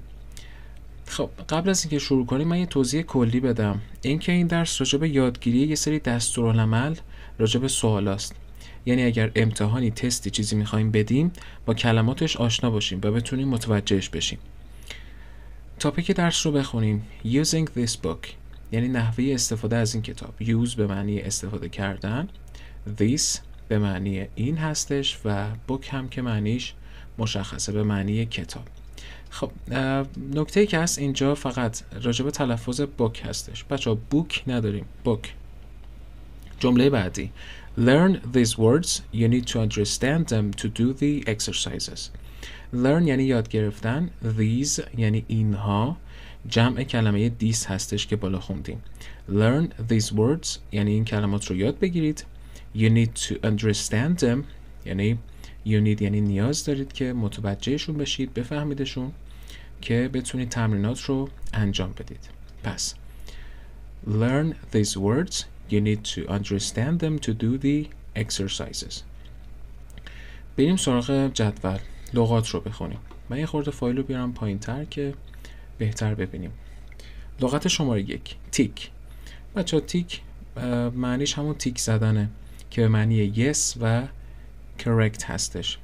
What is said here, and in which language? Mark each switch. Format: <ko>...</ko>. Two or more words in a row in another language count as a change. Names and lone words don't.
<fa>خب قبل از اینکه شروع کنیم من یه توضیح کلی بدم. اینکه این درس راجع به یادگیری یه سری دستورالعمل راجع به سوالاست. یعنی اگر امتحانی، تستی، چیزی می‌خوایم بدیم با کلماتش آشنا باشیم و بتونیم متوجهش بشیم. تاپیک درس رو بخونیم.</fa> <en>Using this book</en> <fa>یعنی نحوه استفاده از این کتاب. Use به معنی استفاده کردن، this به معنی این هستش و book هم که معنیش مشخصه، به معنی کتاب. خب نکته‌ای که هست اینجا فقط راجع به تلفظ book هستش. بچه‌ها book نداریم، book. جمله بعدی</fa> <en>Learn these words, you need to understand them to do the exercises.</en> <fa>Learn یعنی یاد گرفتن، these یعنی اینها، جمع کلمه these هستش که بالا خوندیم.</fa> <en>Learn these words</en> <fa>یعنی این کلمات رو یاد بگیرید.</fa> <en>You need to understand them</en> <fa>یعنی</fa> <en>you need</en> <fa>یعنی نیاز دارید که متوجهشون بشید، بفهمیدشون که بتونید تمرینات رو انجام بدید. پس</fa> <en>Learn these words, you need to understand them to do the exercises.</en> <fa>بریم سراغ جدول. لغات رو بخونیم. من یه خورده فایل رو بیارم پایین تر که بهتر ببینیم. لغت شماره 1 تیک. بچه تیک معنیش همون تیک زدنه که به معنی yes و correct هستش.</fa>